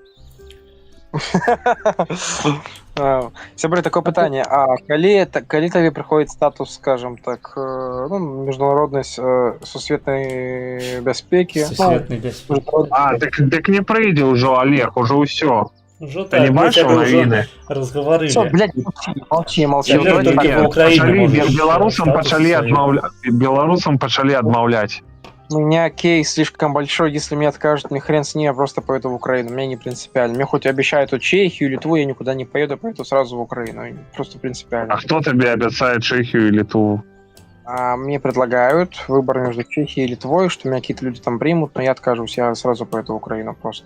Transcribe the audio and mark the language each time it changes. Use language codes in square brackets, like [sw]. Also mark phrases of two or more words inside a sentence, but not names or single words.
[be] Сябры, такое пытанне, а калі табе прыходзіць статус, [ru] скажем так, [be] ну, міжнароднай сусветнай бяспекі? Сусветнай бяспекі. А, дык не прыйдзе ўжо, Олег, ужо ўсё. Ужо Ты не так, мы бачыў цябе ўжо навіны? разгаварылі. [ru] Всё, блядь, молчи. [be] Беларусам пачалі адмаўляць. [ru] У меня кейс слишком большой, если мне откажут, мне хрен с ней, я просто поеду в Украину, мне не принципиально. Мне хоть обещают тут Чехию, Литву, я никуда не поеду, поеду сразу в Украину, просто принципиально. А кто тебе обещает Чехию и Литву? Мне предлагают выбор между Чехией и Литвой, что меня какие-то люди там примут, но я откажусь, я сразу поеду в Украину просто.